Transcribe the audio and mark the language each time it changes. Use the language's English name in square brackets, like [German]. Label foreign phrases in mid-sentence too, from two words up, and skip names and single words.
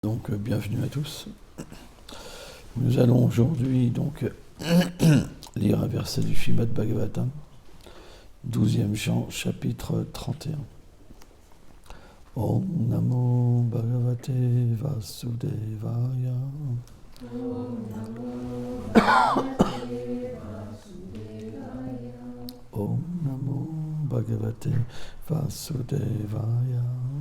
[French] Donc bienvenue à tous. Nous allons aujourd'hui donc lire un verset du Srimad Bhagavatam, 12e chant, chapitre 31. [Sanskrit] Om Namo Bhagavate Vasudevaya. Om Namo Bhagavate Vasudevaya.